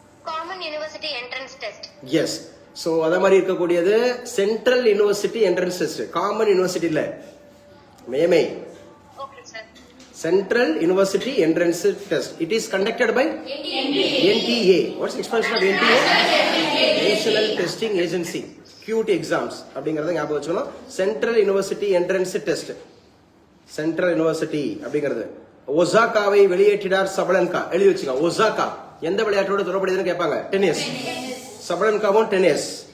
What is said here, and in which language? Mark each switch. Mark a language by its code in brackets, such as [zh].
[ta] Common university entrance test. [en] Yes. [ta] So அத மாதிரி இருக்கக்கூடியது central university entrance test. Common university இல்ல. மெய்யமே. Okay sir. Central university entrance test. [en] It is conducted by NTA. What's the expansion of NTA? National Testing Agency. [ta] Cute exams அப்படிங்கறத ஞாபகம் வச்சுக்கணும். Central university entrance test. Central university அப்படிங்கிறது. ஒசாகாவை வெளியேற்றினார் சபலன்கா. எழுதி வச்சுக்கோ. Osaka எந்த விளையாட்டோட தொடர்புடையதுன்னு கேட்பாங்க. Tennis. சபலன்காவும் tennis.